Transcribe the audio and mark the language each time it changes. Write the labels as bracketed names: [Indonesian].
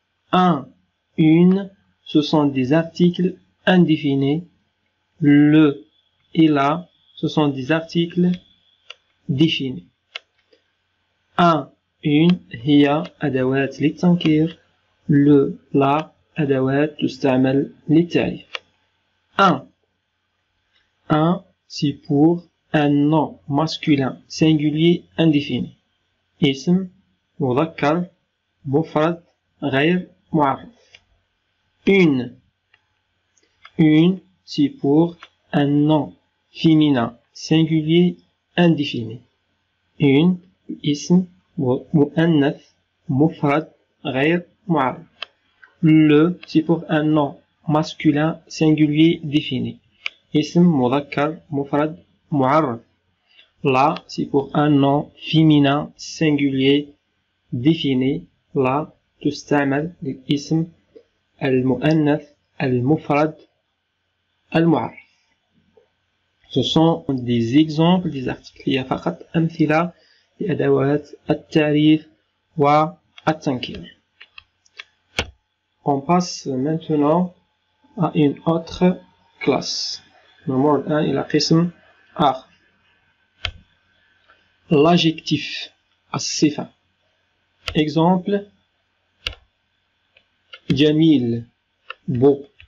[French] Un, une, ce sont des articles indéfinis. Le et la, ce sont des articles définis. [Arabic] Un, une, هي أدوات للتنكير. Le, la, أدوات تستعمل للتعريف. [French] Un, c'est pour un nom masculin singulier indéfini. [Arabic] اسم مذكر مفرد غير معرف. [French] Une, c'est pour un nom féminin singulier indéfini. [Arabic] Une, اسم مؤنث مفرد غير معرف. [French] Le, c'est pour un nom masculin singulier défini. [Arabic] اسم مذكر مفرد معرف. [French] La, c'est pour un nom féminin singulier défini. [Arabic] La, تستعمل للاسم المؤنث المفرد المعرف. [French] Ce sont des exemples des articles. [Arabic] هي فقط أمثلة لأدوات التعريف والتنكير. [French] On passe maintenant à une autre classe. [Arabic] نمر الآن إلى قسم آخر. [French] L'adjectif الصفة. Exemple, جميل beau.